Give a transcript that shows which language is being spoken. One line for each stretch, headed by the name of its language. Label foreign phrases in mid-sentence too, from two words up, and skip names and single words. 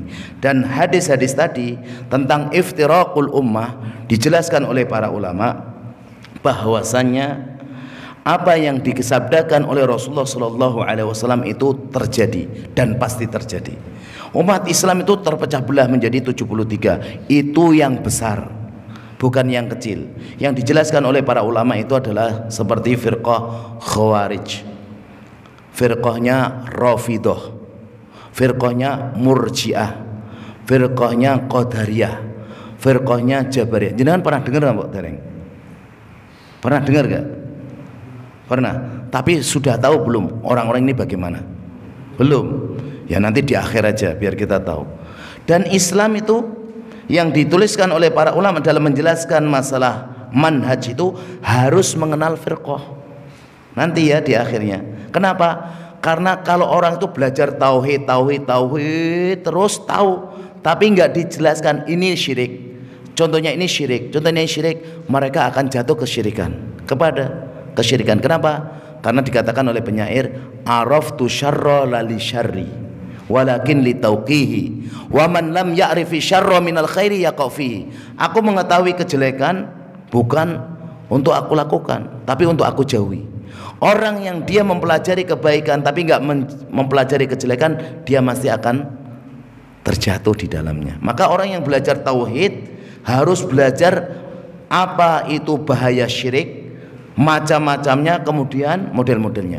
Indonesian: Dan hadis-hadis tadi tentang
Arabic: افتراق الأمة
Indonesian: dijelaskan oleh para ulama bahwasannya apa yang disabdakan oleh Rasulullah SAW itu terjadi dan pasti terjadi. Umat Islam itu terpecah belah menjadi 73. Itu yang besar, bukan yang kecil. Yang dijelaskan oleh para ulama itu adalah seperti firqah Khawarij, firqahnya Rafidah, firqahnya Murji'ah, firqahnya Qadariyah, firqahnya Jabariyah. Jangan pernah dengar nggak Mbak Tereng? Pernah dengar nggak? Pernah. Tapi sudah tahu belum orang-orang ini bagaimana? Belum. Ya nanti di akhir aja biar kita tahu. Dan Islam itu yang dituliskan oleh para ulama dalam menjelaskan masalah manhaj itu harus mengenal firqah. Nanti ya di akhirnya. Kenapa? Karena kalau orang itu belajar tauhid terus tahu, tapi nggak dijelaskan ini syirik. Contohnya ini syirik, contohnya ini syirik, mereka akan jatuh kepada kesyirikan. Kenapa? Karena dikatakan oleh penyair,
Arabic: عرفت الشر لا للشر ولكن لتوقيه ومن لم يعرف الشر من الخير يقع فيه.
Indonesian: Aku mengetahui kejelekan bukan untuk aku lakukan, tapi untuk aku jauhi. Orang yang dia mempelajari kebaikan tapi enggak mempelajari kejelekan, dia pasti akan terjatuh di dalamnya. Maka orang yang belajar tauhid harus belajar apa itu bahaya syirik, macam-macamnya, kemudian model-modelnya.